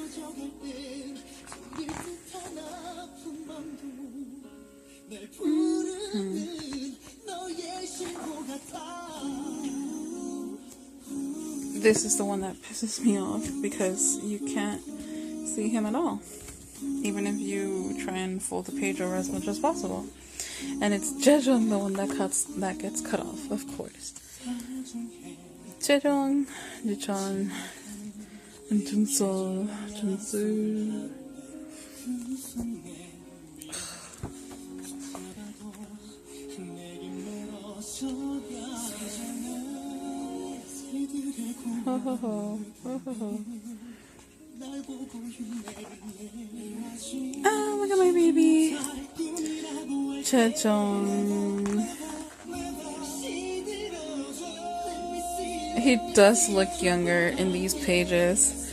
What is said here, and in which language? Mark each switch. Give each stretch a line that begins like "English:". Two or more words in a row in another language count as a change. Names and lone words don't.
English: This is the one that pisses me off, because you can't see him at all, even if you try and fold the page over as much as possible. And it's Jaejong, the one that gets cut off, of course. Jaejong, Jichon, and Junso, Junsu. Ho ho ho, ho ho ho. Oh, look at my baby. Jaejong. He does look younger in these pages.